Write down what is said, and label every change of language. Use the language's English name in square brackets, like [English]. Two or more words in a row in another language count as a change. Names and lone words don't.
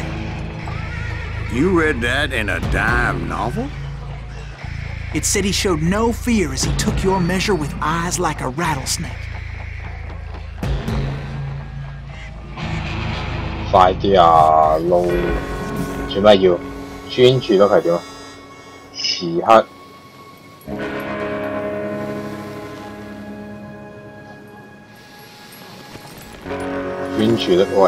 [English] You read that in a dime novel? It said he showed no fear as he took your measure with eyes like a rattlesnake. [Cantonese] 快啲啊！路做咩要專注咯？係點啊？時刻專注咯！哇！